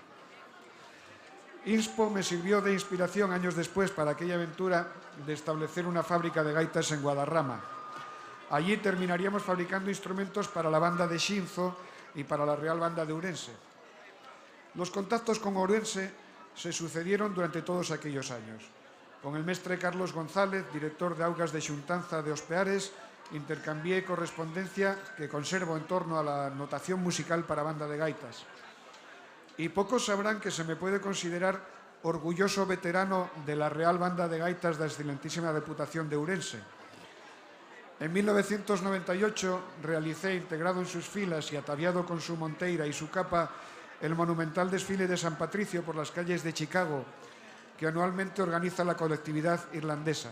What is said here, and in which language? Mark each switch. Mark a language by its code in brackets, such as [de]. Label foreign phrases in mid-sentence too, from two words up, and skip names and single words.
[es] Inspo me sirvió de inspiración años después para aquella aventura de establecer una fábrica de gaitas en Guadarrama. Allí terminaríamos fabricando instrumentos para la banda de Xinzo y para la Real Banda de Ourense. Los contactos con Ourense se sucedieron durante todos aquellos años. Con el mestre Carlos González, director de Augas de Xuntanza de Ospeares, intercambié correspondencia que conservo en torno a la notación musical para banda de gaitas. Y pocos sabrán que se me puede considerar orgulloso veterano de la Real Banda de Gaitas da excelentísima reputación de Ourense. En 1998 realicé, integrado en sus filas y ataviado con su monteira y su capa, el monumental desfile de San Patricio por las calles de Chicago, que anualmente organiza la colectividad irlandesa.